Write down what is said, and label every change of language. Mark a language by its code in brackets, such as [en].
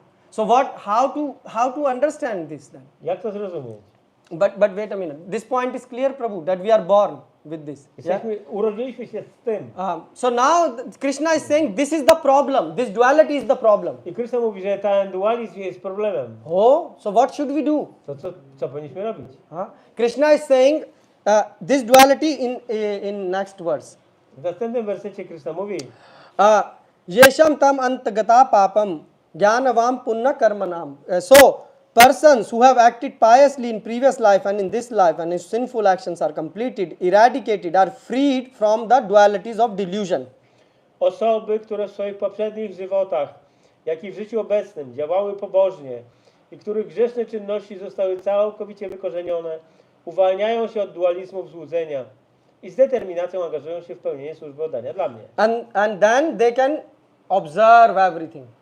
[en] So how to understand this then? [pl] Jak to zrozumieć? [en] But wait a minute. This point is clear, Prabhu, that we are born with this. Yeah? [pl] Urodziliśmy się z tym. [en] So now Krishna is saying this is the problem. This duality is the problem. [pl] I Krishna mówi, że ten dualizm jest problemem. [en] Oh, so what should we do? [pl] Co powinniśmy robić? [en] Krishna is saying this duality in next verse. [pl] W następnym wersecie Krishna mówi: [sa] Yesham tam antagata papam jnanavam punna karmanam. [en] So persons who have acted piously in previous life and in this life and his sinful actions are completed, eradicated, are freed from the dualities of delusion. [pl] Osoby, które w swoich poprzednich żywotach, jak i w życiu obecnym działały pobożnie i których grzeszne czynności zostały całkowicie wykorzenione, uwalniają się od dualizmów złudzenia i z determinacją angażują się w pełnienie służby oddania dla mnie. [en] And then they can observe everything.